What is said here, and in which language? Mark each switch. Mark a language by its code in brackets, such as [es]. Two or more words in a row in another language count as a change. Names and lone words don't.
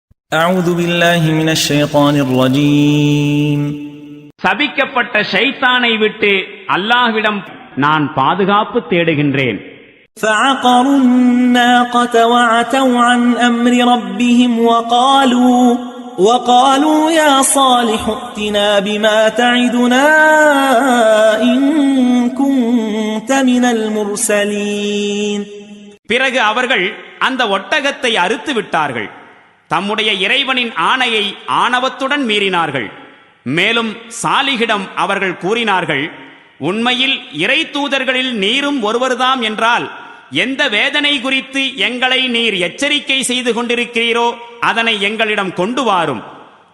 [ar] أعوذ بالله من الشيطان الرجيم. [ta] சபிக்கப்பட்ட ஷைத்தானை விட்டு அல்லாஹ்விடம் நான் பாதுகாப்பு தேடுகின்றேன். [ar] فعقروا الناقة وعتوا عن أمر ربهم وقالوا يا صالح ائتنا بما تعدنا إن كنت من المرسلين. [ta] பிறகு அவர்கள் அந்த ஒட்டகத்தை அறுத்து விட்டார்கள். தம்முடைய இறைவனின் ஆணையை ஆணவத்துடன் மீறினார்கள். மேலும் சாலிகிடம் அவர்கள் கூறினார்கள், உண்மையில் இறை தூதர்களில் நீரும் ஒருவர்தாம் என்றால் எந்த வேதனை குறித்து எங்களை நீர் எச்சரிக்கை செய்து கொண்டிருக்கிறீரோ அதனை எங்களிடம் கொண்டு வாரும்.